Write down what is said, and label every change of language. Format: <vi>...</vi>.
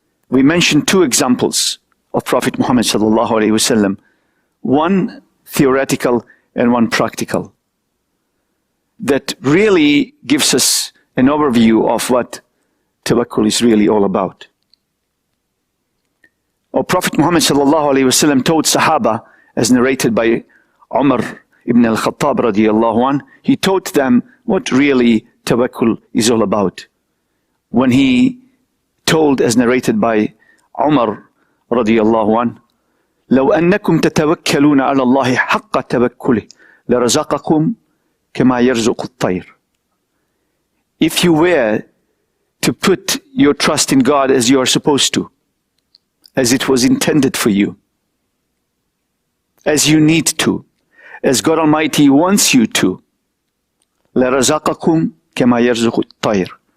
<en>We mentioned two examples of Prophet Muhammad sallallahu alaihi wasallam, one theoretical and one practical, that really gives us an overview of what tawakkul is really all about. Our Prophet Muhammad sallallahu alaihi wasallam told Sahaba, as narrated by Umar ibn al-Khattab radiyallahu anh, he taught them what really tawakkul is all about. When he told, as narrated by Umar radiyallahu anh,</en> <ar>لو أنكم تتوكلون على الله حق توكله لرزقكم كما يرزق الطير.</ar> <en>If you were to put your trust in God as you are supposed to, as it was intended for you, as you need to, as God Almighty wants you to,</en> <ar>لرزقكم كما يرزق الطير.</ar>